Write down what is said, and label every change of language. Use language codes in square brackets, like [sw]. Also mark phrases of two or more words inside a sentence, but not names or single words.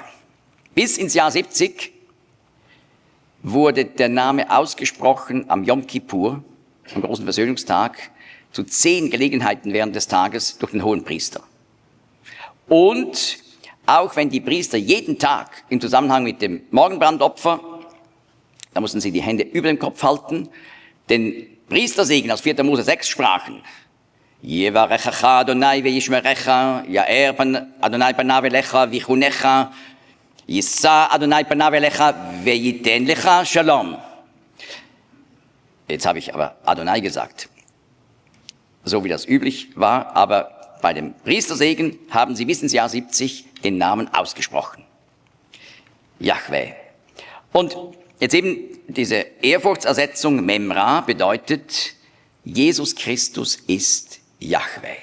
[de] Bis ins Jahr 70 wurde der Name ausgesprochen am Yom Kippur, am großen Versöhnungstag, zu 10 Gelegenheiten während des Tages durch den Hohenpriester. Und auch wenn die Priester jeden Tag im Zusammenhang mit dem Morgenbrandopfer, da mussten sie die Hände über dem Kopf halten, den Priestersegen aus 4. Mose 6 sprachen. [he] יברכך אדוני וישמרך, יאר אדוני פניו אליך ויחנך, ישא אדוני פניו אליך ויתן לך שלום. [de] Jetzt habe ich aber Adonai gesagt, so wie das üblich war, aber bei dem Priestersegen haben sie bis ins Jahr 70 den Namen ausgesprochen. Yahweh. Und jetzt eben diese Ehrfurchtsersetzung Memra bedeutet, Jesus Christus ist Yahweh.